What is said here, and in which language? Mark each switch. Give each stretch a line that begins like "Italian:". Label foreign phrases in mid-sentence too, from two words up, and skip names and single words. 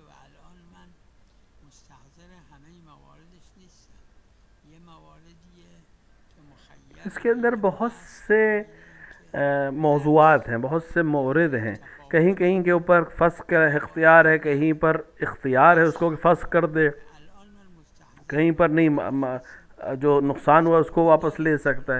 Persian: و الان من مستحضر همه مواردش نیستم. یہ مواردیه که مخیر
Urdu: اس کے اندر بہت سے موضوعات ہیں، بہت سے مورد ہیں، کہیں کہیں کے اوپر فسخ کا اختیار ہے، کہیں پر اختیار ہے اس کو کہ فسخ کر دے، کہیں پر نہیں، جو نقصان ہوا اس کو واپس لے سکتا ہے.